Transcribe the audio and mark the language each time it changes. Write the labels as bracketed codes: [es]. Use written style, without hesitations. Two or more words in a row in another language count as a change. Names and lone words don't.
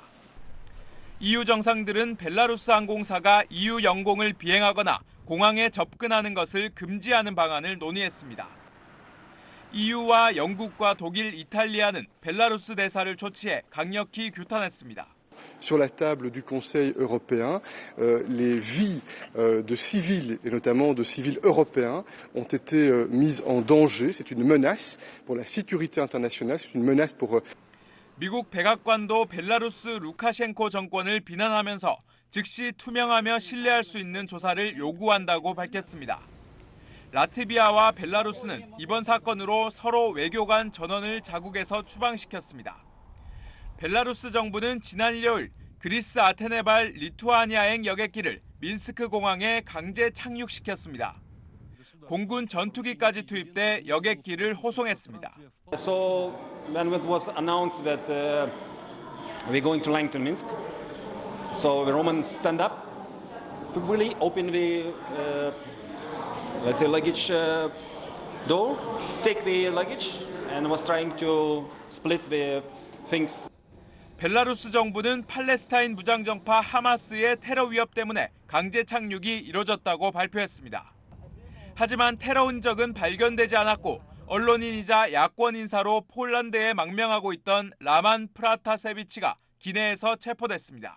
[ko] EU 정상들은 벨라루스 항공사가 EU 영공을 비행하거나 공항에 접근하는 것을 금지하는 방안을 논의했습니다. EU와 영국과 독일, 이탈리아는 벨라루스 대사를 조치해 강력히 규탄했습니다. [fr] Sur la table du Conseil européen, les vies de civils, et notamment de civils européens, ont été mises en danger. C'est une menace pour la sécurité internationale, c'est une menace pour... [ko] 미국 백악관도 벨라루스 루카셴코 정권을 비난하면서 즉시 투명하며 신뢰할 수 있는 조사를 요구한다고 밝혔습니다. 라트비아와 벨라루스는 이번 사건으로 서로 외교 간 전원을 자국에서 추방시켰습니다. 벨라루스 정부는 지난 일요일 그리스 아테네발 리투아니아행 여객기를 민스크 공항에 강제 착륙시켰습니다. 공군 전투기까지 투입돼 여객기를 호송했습니다. [en] So when it was announced that we're going to land to Minsk, so the Romans stand up, quickly open the let's say luggage door, take the luggage, and was trying to split the things. [ko] 벨라루스 정부는 팔레스타인 무장정파 하마스의 테러 위협 때문에 강제 착륙이 이뤄졌다고 발표했습니다. 하지만 테러 흔적은 발견되지 않았고 언론인이자 야권 인사로 폴란드에 망명하고 있던 라만 프라타세비치가 기내에서 체포됐습니다.